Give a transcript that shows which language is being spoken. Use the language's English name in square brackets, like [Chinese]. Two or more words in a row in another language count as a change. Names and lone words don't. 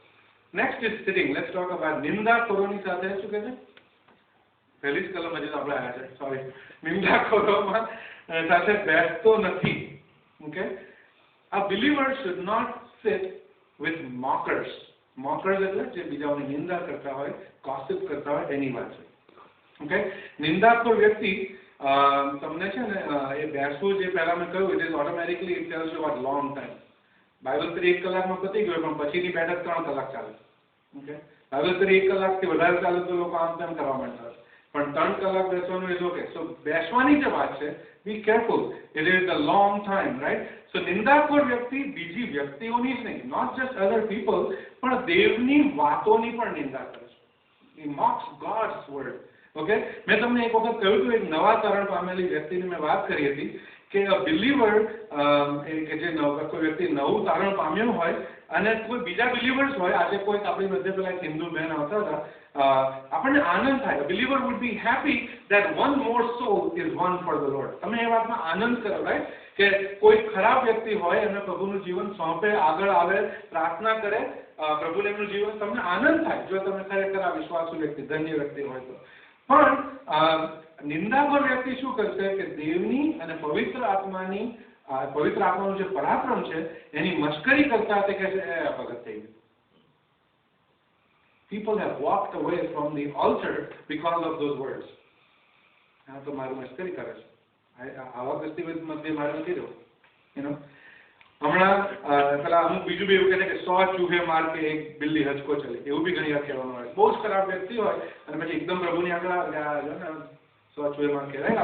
[English] Next is sitting. Let's talk about [Gujarati] નિંદાખોરોની સાથે શું કહે છે? પહેલી જ કલમ હજી તો આપણે આવ્યા છે, સોરી. નિંદાખોરોમાં સાથે બેસતો નથી. ઓકે, [English] a believer should not sit with mockers. [Gujarati] Mockers એટલે જે બીજાઓની નિંદા કરતા હોય, gossip કરતા હોય એની વાત છે. ઓકે, નિંદાખોર વ્યક્તિ તમને છે ને એ બેસવું જે પહેલા મેં કહ્યું, [English] It is automatically it tells you about long time. [Gujarati] બાઇબલ સ્ટડી 1 કલાકમાં પતી ગયો, પણ પછીની બેઠક 3 કલાક ચાલે. ઓકે, બાઇબલ સ્ટડી 1 કલાકથી વધારે ચાલે તો લોકો આમ તેમ કરવા માંડતા હોય, પણ 3 કલાક બેસવાનું [English] is okay. સો [Gujarati] બેસવાની જે વાત છે, [English] Be careful, it is a long time, right? [Gujarati] સો નિંદાખોર વ્યક્તિ બીજી વ્યક્તિઓની જ નહીં, [English] not just other people, [Gujarati] પણ દેવની વાતોની પણ નિંદા કરે છે. [English] He mocks God's word. [Gujarati] ઓકે, મેં તમને એક વખત કહ્યું હતું, એક નવા તરણ પામેલી વ્યક્તિની મેં વાત કરી હતી કે બિલીવર કે જે કોઈ વ્યક્તિ નવું તારણ પામ્યું હોય અને કોઈ બીજા બિલીવર્સ હોય. આજે કોઈ આપણી મધ્ય પેલા એક હિન્દુ બહેન આવતા હતા, આપણને આનંદ થાય. [English] Believer would be happy that one more soul is won for the Lord. [Gujarati] તમે એ વાતમાં આનંદ કરો, રાઈટ? કે કોઈ ખરાબ વ્યક્તિ હોય અને પ્રભુનું જીવન સોંપે, આગળ આવે, પ્રાર્થના કરે, પ્રભુને એમનું જીવન, તમને આનંદ થાય જો તમે ખરેખર આ વિશ્વાસુ વ્યક્તિ, ધન્ય વ્યક્તિ હોય તો. પણ નિંદાખોર વ્યક્તિ શું કરશે કે દેવની અને પવિત્ર આત્માનું જે પરાક્રમ છે એની મશ્કરી કરતા તે કહે છે એ અપગત થઈ ગયું. [English] People have walked away from the altar because of those words. [Gujarati] હા તો મારું મશ્કરી કરે છે, આવા વ્યક્તિ મધ્ય મારે નથી રહ્યો. હમણાં પેલા અમુક બીજું બી એવું કહે છે કે [Hindi] 100 चूहे मार के एक बिल्ली हचको चले, [Gujarati] એવું બી ઘણી વાર કહેવાનું હોય. બહુ જ ખરાબ વ્યક્તિ હોય અને પછી એકદમ પ્રભુની આગળ આવે ને [Hindi] 100 चूहे मार [Gujarati] કહેવાય.